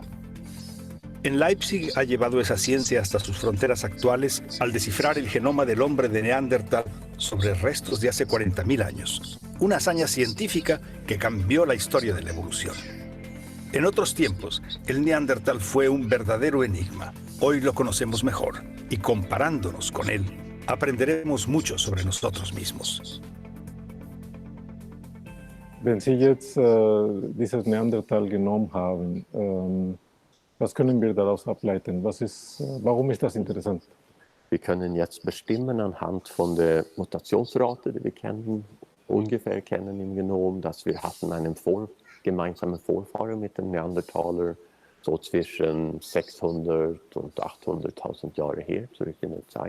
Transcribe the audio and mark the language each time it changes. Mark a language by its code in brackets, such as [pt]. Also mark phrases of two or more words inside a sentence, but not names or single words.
[es] En Leipzig ha llevado esa ciencia hasta sus fronteras actuales al descifrar el genoma del hombre de Neandertal sobre restos de hace 40.000 años. Una hazaña científica que cambió la historia de la evolución. En otros tiempos, el Neandertal fue un verdadero enigma. Hoy lo conocemos mejor y comparándonos con él, aprenderemos mucho sobre nosotros mismos. [de] Wenn Sie jetzt dieses Neandertal-Genom haben, was können wir daraus ableiten? Warum ist das interessant? Wir können jetzt bestimmen anhand von der Mutationsrate, die wir ungefähr kennen im Genom, dass wir hatten einen gemeinsamen Vorfahren mit dem Neandertaler, so zwischen 600 und 800.000 Jahre her, zurück in der Zeit.